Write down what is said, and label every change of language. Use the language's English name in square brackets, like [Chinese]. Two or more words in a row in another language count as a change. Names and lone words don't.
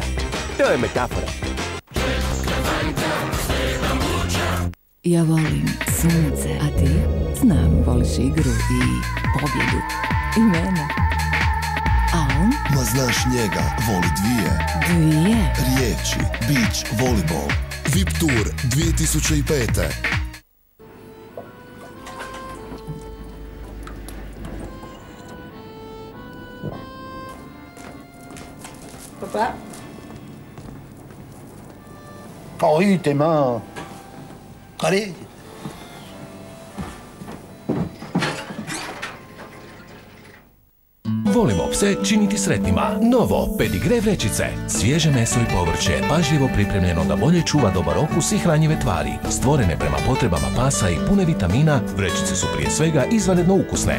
[Bosnian] To je metafora. Ja volim sunce, a ti? Znam, voliš igru i pobjedu. I mene. A on? Ma znaš njega, voli Dvije? riječi, [English] beach, volleyball. VIP Tour 2005. [French] Papa? Oh oui, tes mains. Allez. [Bosnian] Volimo pse činiti sretnima. Novo, Pedigre vrećice. Svježe meso i povrće, pažljivo pripremljeno da bolje čuva dobar okus i hranjive tvari. Stvorene prema potrebama pasa i pune vitamina, vrećice su prije svega izvanredno ukusne.